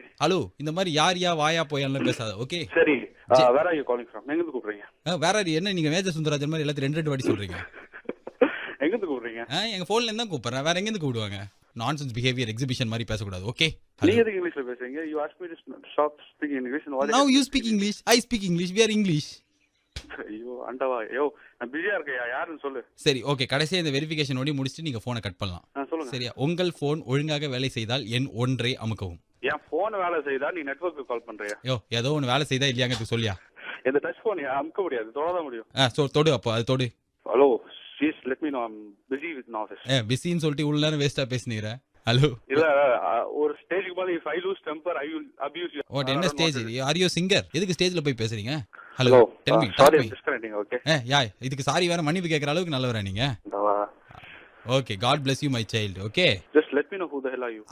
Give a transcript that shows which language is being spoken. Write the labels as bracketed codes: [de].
[ta] Hello, இந்த மாதிரி யாரியா வாயா போயான்னு பேசாத. [en] Okay சரி, where are you calling from? [ta] எங்க இருந்து கூப்பிடுறீங்க? வேற என்ன நீங்க மேஜர் சுந்தரராஜன் மாதிரி எல்லாத்தையும் ரெண்டு வாட்டி சொல்றீங்க? எங்க இருந்து கூப்பிடுறீங்க? எங்க போன்ல இருந்தா கூப்பிடுறேன், வேற எங்க இருந்து கூப்பிடுவாங்க? [en] nonsense behaviour exhibition [ta] மாதிரி பேசக்கூடாது. [en] Okay? [ta] நீங்க எதுக்கு இங்கிலீஷ்ல பேசுறீங்க? [en] You ask me to stop speaking English. Now you speak English, I speak English, we are English. [ta] ஐயோ ஆண்டவா, ஐயோ நான் பிஸியா இருக்கேன், யாருன்னு சொல்லு. சரி ஓகே, கடைசியா இந்த வெரிஃபிகேஷன் ஓடி முடிச்சுட்டு நீங்க போனை கட் பண்ணலாம். சொல்லுங்க. சரியா? உங்கள் போன் ஒழுங்காக வேலை செய்தால் எண் 1 அமுக்கவும். என் போன் வேலை செய்தா நீ நெட்வொர்க்கு கால் பண்றியா? ஏதோ ஒன்று வேலை செய்தா இல்லையாங்கிறது சொல்லியா? இந்த டச் போன் அமுக்க முடியாது, தொடாதான் முடியும். தொடு, அப்போ அது தொடு. [en] Hello please let me know, I am busy with office. [ta] பிஸின்னு சொல்லிட்டு இவ்வளவு நேரம் வேஸ்டா பேசினீங்க. [en] hello, [ta] இல்ல ஒரு ஸ்டேஜுக்கு மேல [en] If I lose temper I will abuse you. What? [ta] என்ன ஸ்டேஜ்? [en] Are you singer? [ta] எதுக்கு ஸ்டேஜ்ல போய் பேசுறீங்க? [en] Hello, tell me. Sorry, I am disconnecting. Okay? [ta] இதுக்கு சாரி வேற மன்னிப்பு கேட்கற அளவுக்கு நல்லவரா நீங்க? [en] Okay, God bless you my child. Okay, just let me know who the hell are you.